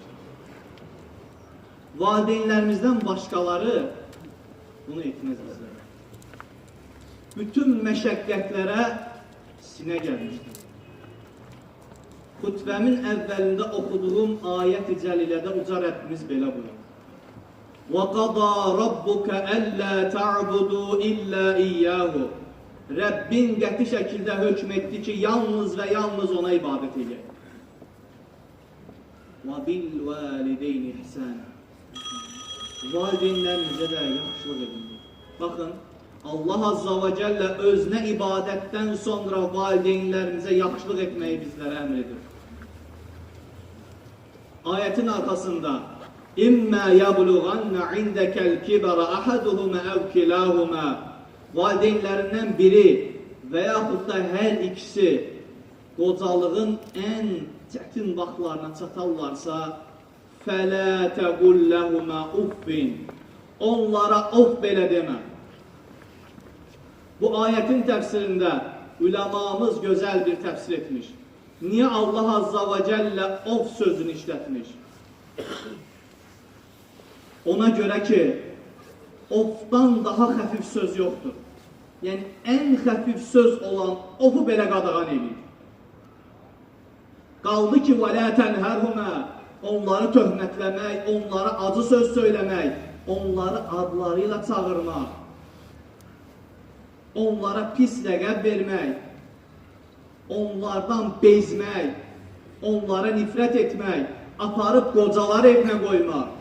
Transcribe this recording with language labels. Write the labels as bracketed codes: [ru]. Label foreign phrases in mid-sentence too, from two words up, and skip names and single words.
[az] Valideynlərimizdən başqaları bunu etməz bizlərə. Bütün məşəqqətlərə sinə gəlmişdir. Xutbəmin əvvəlində oxuduğum ayət-i cəlilədə uca Rəbbimiz belə buyurur. [ar] وَقَضَى رَبُّكَ أَلَّا تَعْبُدُوا إِلَّا إِيَّاهُ [az] Rəbbin qəti şəkildə hökm etdi ki, yalnız və yalnız ona ibadət edək. [ar] وَبِالْوَالِدَيْنِ إِحْسَانًا [az] Valideynlərimizə də yaxşılıq edin. Baxın, Allah [ar] عز وجل [az] özünə ibadətdən sonra valideynlərimizə yaxşılıq etməyi bizlərə əmr edir. Ayetin arkasında [ar] إما يبلغن عندك الكبر أحدهما أو كلاهما [az] valideynlərindən biri və yaxud da hər ikisi qocalığın ən çətin vaxtlarına çatarlarsa [ar] فلا تقل لهما أف [az] onlara of belə demə. Bu ayetin təfsirində ulemamız güzel bir təfsir etmiş. Niye Allah [ar] عز وجل [az] of sözünü işletmiş? [tr] Ona göre ki ofdan daha hafif söz yoktur. Yani en hafif söz olan ofu belə qadağan edir. [az] Qaldı ki [ar] وَلَا تَنْهَرْهُمَا [az] onları töhmətləmək, onlara acı söz söyləmək, onları adlarıyla çağırmaq, onlara pis ləqəb vermək, onlardan bezmək, onlara nifrət etmək, aparıb qocaları evinə qoymaq.